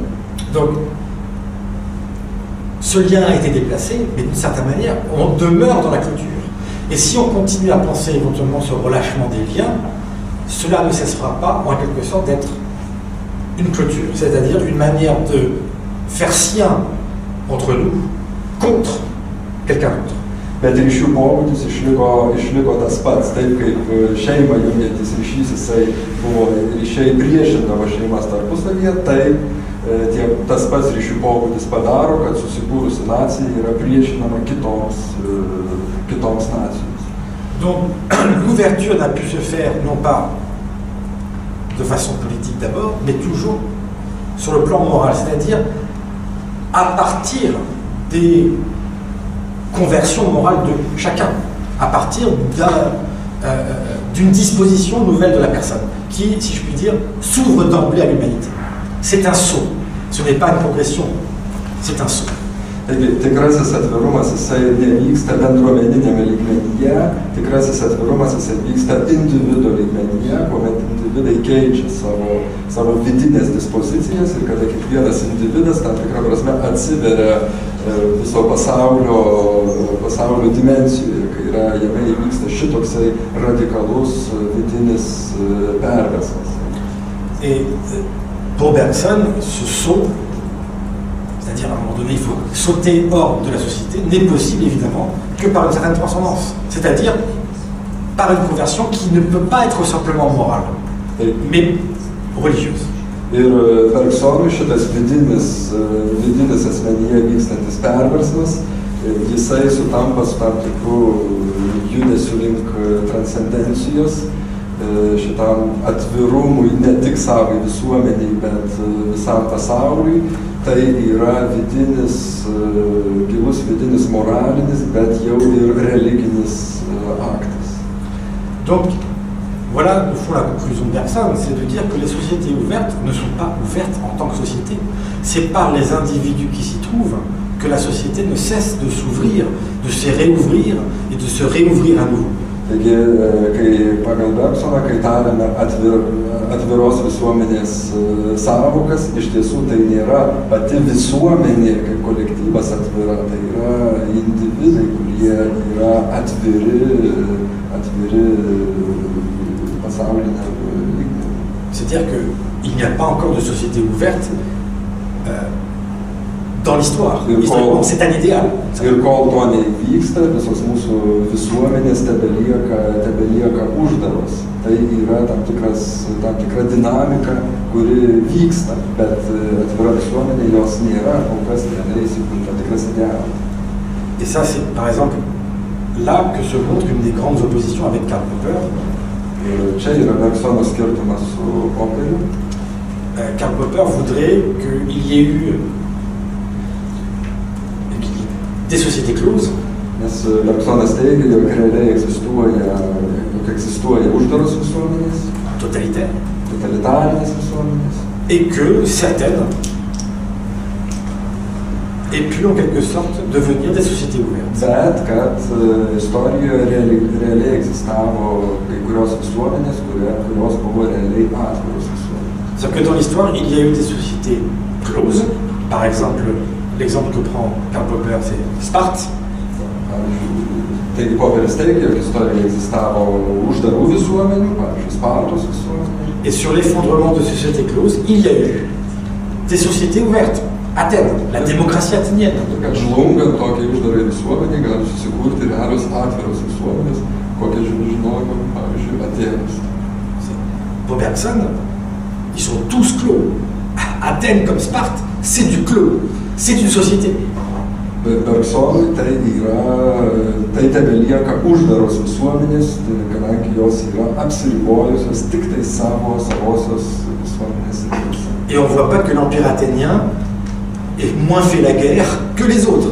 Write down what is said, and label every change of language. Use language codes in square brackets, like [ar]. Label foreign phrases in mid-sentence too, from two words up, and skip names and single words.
[fr] Donc, ce lien a été déplacé, mais d'une certaine manière, on demeure dans la clôture. Et si on continue à penser éventuellement ce relâchement des liens, cela ne cessera pas, en quelque sorte, d'être une clôture, c'est-à-dire une manière de faire sien entre nous contre quelqu'un d'autre. [lt] Bet ryšių pobūdis išliko tas pats, taip kaip šeimą jungiantis ryšys, jisai buvo ryšiai priešindavo šeimas tarpusavyje, taip tas pats ryšių pobūdis padaro, kad susikūrusi nacija yra priešinama kitoms nacijoms. [fr] Donc l'ouverture n'a pu se faire non pas de façon politique d'abord, mais toujours sur le plan moral, c'est-à-dire à partir des conversions morales de chacun, à partir d'une disposition nouvelle de la personne, qui, si je puis dire, s'ouvre d'emblée à l'humanité. C'est un saut, ce n'est pas une progression, c'est un saut. [lt] Taigi, tikrasis atvirumas jisai nevyksta bendruomeninėme lygmenyje, tikrasis atvirumas jisai vyksta individo lygmenyje, kuomet individai keičia savo vidinės dispozicijas ir kada kiekvienas individas tam tikrą prasme atsiveria viso pasaulio dimensijoje, kai jame įvyksta šitoksai radikalus vidinis perversmas. [fr] Et pour Bergson, ce saut, c'est-à-dire à un moment donné, il faut sauter hors de la société, n'est possible évidemment que par une certaine transcendance, c'est-à-dire par une conversion qui ne peut pas être simplement morale, mais religieuse. [lt] Ir Bergsonui šitas vidinis asmenyje vykstantis perversmas, jisai sutampa su tam tikrų judesių link transcendencijos, šitam atvirumui ne tik savai visuomeniai, bet visam pasauliui. Tai yra gilus vidinis moralinis, bet jau ir religinis aktas. [fr] Donc, voilà, au fond, la conclusion de Bergson, c'est de dire que les sociétés ouvertes ne sont pas ouvertes en tant que société. C'est par les individus qui s'y trouvent que la société ne cesse de s'ouvrir, de se réouvrir et de se réouvrir à nouveau. [lt] Taigi, kai pagal Bergsoną, kai tariame atviros visuomenės sąvokas, iš tiesų tai nėra pati visuomenė kaip kolektyvas atvira, tai yra individai, kurie yra atviri pasauliniam lygmeniui. [fr] C'est-à-dire qu'il n'y a pas encore de société ouverte dans l'histoire. C'est un idéal. [lt] Ir kol to neįvyksta, visos mūsų visuomenės tebelieka uždaros. Tai yra tam tikra dinamika, kuri vyksta, bet atvira visuomenė jos nėra, kol kas nėra įsikūrta tam tikras idealas. [fr] Et ça, c'est par exemple là que se montre une des grandes oppositions avec Karl Popper. [lt] Ir čia yra Bergsono skirtumas su Popperiu. [fr] Karl Popper voudrait qu'il y ait eu des sociétés closes. [lt] Nes Bergsonas teigia, jog realiai egzistuoja uždaros visuomenės, totalitarinės visuomenės. [fr] Et que certaines aient pu en quelque sorte devenir des sociétés ouvertes. [lt] Bet kad istorijoje realiai egzistavo kai kurios visuomenės, kurios buvo realiai atviros visuomenės. [fr] C'est-à-dire que dans l'histoire, il y a eu des sociétés closes. Par exemple, l'exemple que prend Karl Popper, c'est Sparte. [lt] Taigi Popperis teigia, jog istorijoje egzistavo uždarų visuomenių, pavyzdžiui, Spartos visuomenių. [fr] Et sur l'effondrement de sociétés closes, il y a eu des sociétés ouvertes. Athènes, la démocratie athénienne. [lt] Kad žlungant tokiai uždarai visuomeniai gali susikurti realios atviros visuomenės, kokią žinojome, pavyzdžiui, Atėnus. [fr] Pour Bergson, ils sont tous clos. Athènes comme Sparte, c'est du clos. C'est une société. [lt] Bergsonui tai tebelieka uždaros visuomenės, kadangi jos yra apsiribojusios tik tai savosios visuomenės ribose. [fr] Et on ne voit pas que l'Empire athénien ait moins fait la guerre que les autres.